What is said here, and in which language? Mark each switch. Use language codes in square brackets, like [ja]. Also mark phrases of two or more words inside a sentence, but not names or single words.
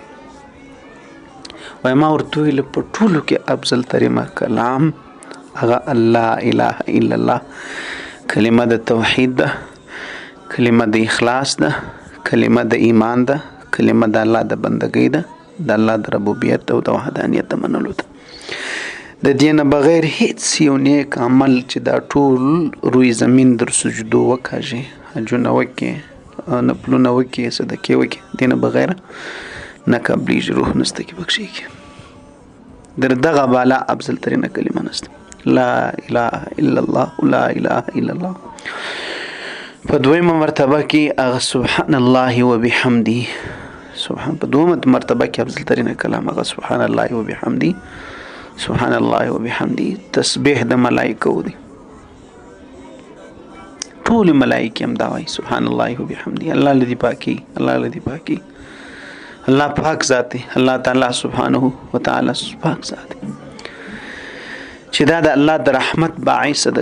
[ps] وایي ما ورته ویل په ټولو کې افضل ترینه کلام هغه [ar] الله اله الا الله [ps] کلمه د توحید ده، کلمه د اخلاص ده، کلمه د ایمان ده، کلمه د الله د بندګۍ ده، د الله د ربوبیت او د وحدانیت د منلو ده. د دې نه بغیر هیڅ یو نیک عمل چې دا ټول روی زمین در سجدو وکاږي، حجونه وکړي، نفلونه وکړي، صدقې وکړي، دې نه بغیر نه قبلیږي، روح نسته کې بخښېږي. در دغه بالا افضل ترینه کلمه نسته. [ar] لا اله الا الله لا اله الا الله. [ps] په دویمه مرتبه کې هغه [ar] سبحان الله وبحمده سبحان [ps] په دویمه مرتبه کې افضل ترینه کلام هغه [ar] سبحان الله وبحمده سبحان الله وبحمده. [ps] تسبیح د ملائکو دی، ټول ملائکه هم دا وایي [ar] سبحان الله وبحمده. [ps] الله لدی پاکي، الله لدی پاکي، الله پاک ذات دی، [ar] الله تعالی سبحانه وتعالى [ps] پاک ذات دی چې دا د الله د رحمت باعث ده.